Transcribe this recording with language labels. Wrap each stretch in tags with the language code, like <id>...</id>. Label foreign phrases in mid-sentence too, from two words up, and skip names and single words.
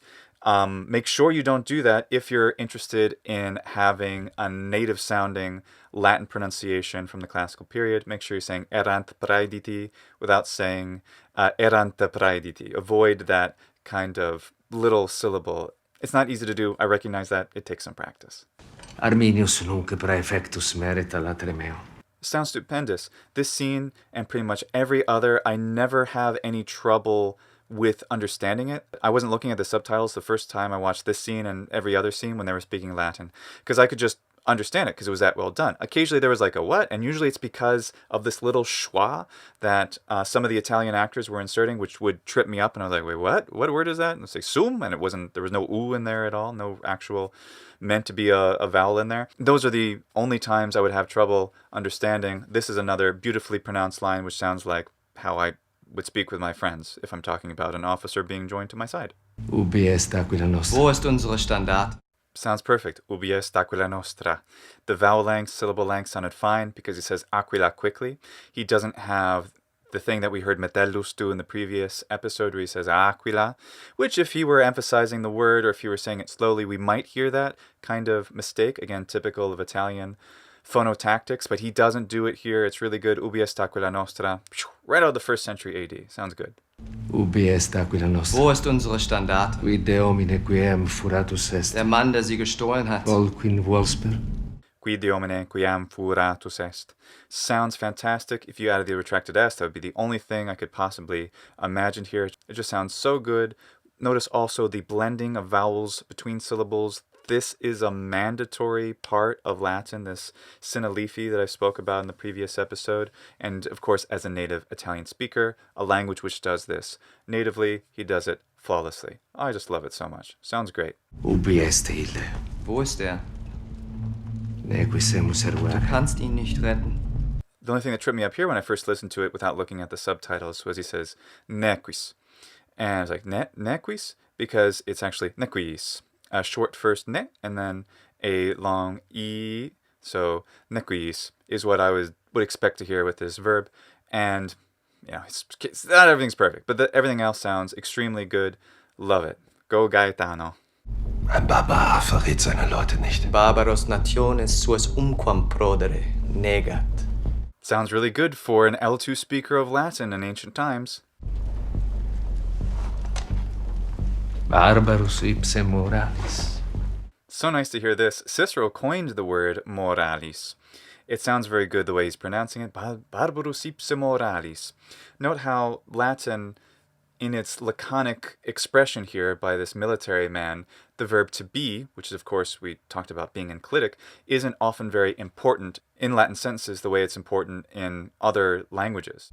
<en>Make sure you don't do that if you're interested in having a native sounding Latin pronunciation from the classical period. Make sure you're saying</en> <la>errant praediti</la> <en>without saying</en> <la>errante praediti.</la> <en>Avoid that kind of little syllable. It's not easy to do. I recognize that. It takes some practice.</en> <la>Arminius nunc praefectus merita latere meo.</la> <en>Sounds stupendous. This scene and pretty much every other, I never have any trouble with understanding it. I wasn't looking at the subtitles the first time I watched this scene and every other scene when they were speaking Latin, because I could just understand it because it was that well done. Occasionally there was like a what, and usually it's because of this little schwa that some of the Italian actors were inserting, which would trip me up, and I was like, wait, what word is that? And it's like sum, and there was no u in there at all, no actual meant to be a vowel in there. Those are the only times I would have trouble understanding. This is another beautifully pronounced line which sounds like how I would speak with my friends if I'm talking about an officer being joined to my side.</en> <la>Ubi est aquila nostra?</la> <de>Wo ist unsere Standard?</de> <en>Sounds perfect.</en> <la>Ubi est aquila nostra.</la> <en>The vowel length, syllable length sounded fine because he says aquila quickly. He doesn't have the thing that we heard Metellus do in the previous episode where he says aquila, which if he were emphasizing the word or if he were saying it slowly, we might hear that kind of mistake. Again, typical of Italian phonotactics, but he doesn't do it here. It's really good.</en> <la>Ubi est aquila nostra.</la> <en>Right out of the 1st century AD. Sounds good.</en> <la>Ubi est aquila nostra?</la> <de>Wo ist unsere Standard?</de> <la>Qui de homine quiem furatus est?</la> <de>Der Mann, der sie gestohlen hat. Quin Wolfsper?</de> <la>Qui de homine quiam furatus est.</la> <en>Sounds fantastic. If you added the retracted s, that would be the only thing I could possibly imagine here. It just sounds so good. Notice also the blending of vowels between syllables. This is a mandatory part of Latin, this synaleephy that I spoke about in the previous episode. And of course, as a native Italian speaker, a language which does this natively, he does it flawlessly. I just love it so much. Sounds great.</en> <la>Ubi est ille?</la> <de>Wo ist er?</de> <la>Neque semus</la> <de>Du</de> <la>ervare.</la> <de>kannst ihn nicht retten.</de> <en>The only thing that tripped me up here when I first listened to it without looking at the subtitles was he says, nequis. And I was like, nequis? Because it's actually nequis. A short first ne, and then a long e. So nequis is what I would expect to hear with this verb. And, you know, it's not everything's perfect, but everything else sounds extremely good. Love it. Go Gaetano.</en> <de>Ein Barbar verrät seine Leute nicht.</de> <la>Barbaros nationes suas umquam prodere negat.</la> <en>Sounds really good for an L2 speaker of Latin in ancient times.</en> <la>Barbarus ipse moralis.</la> <en>So nice to hear this. Cicero coined the word moralis. It sounds very good the way he's pronouncing it.</en> <la>Barbarus ipse moralis.</la> <en>Note how Latin, in its laconic expression here by this military man, the verb to be, which is of course we talked about being enclitic, isn't often very important in Latin sentences the way it's important in other languages.</en>